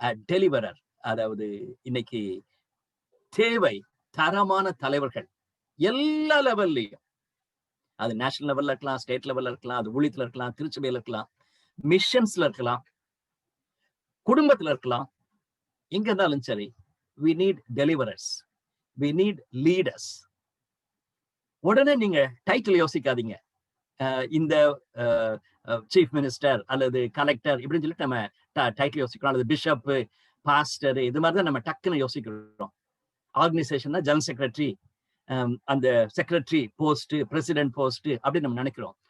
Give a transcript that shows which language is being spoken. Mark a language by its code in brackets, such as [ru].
[ta] Deliverer, அதாவது இன்னைக்கு தேவை தரமான தலைவர்கள் எல்லா லெவல்லையும். அது நேஷனல் லெவல்ல இருக்கலாம், ஸ்டேட் லெவல்ல இருக்கலாம், அது ஊழியத்துல இருக்கலாம், திருச்சபையில இருக்கலாம், மிஷன்ஸ்ல இருக்கலாம், குடும்பத்துல இருக்கலாம், எங்க இருந்தாலும் சரி. [en] we need deliverers, we need leaders. [ta] உடனே நீங்க டைட்டில் யோசிக்காதீங்க. இந்த சீஃப் மினிஸ்டர் அல்லது கலெக்டர் இப்படின்னு சொல்லிட்டு நம்ம டைட்டில் யோசிக்கிறோம், அல்லது பிஷப், பாஸ்டர், இது மாதிரி தான் நம்ம டக்குன்னு யோசிக்கிறோம். ஆர்கனைசேஷன்னா ஜெனரல் செக்ரட்டரி, அந்த செக்ரட்டரி போஸ்ட், பிரசிடென்ட் போஸ்ட் அப்படின்னு நம்ம நினைக்கிறோம்.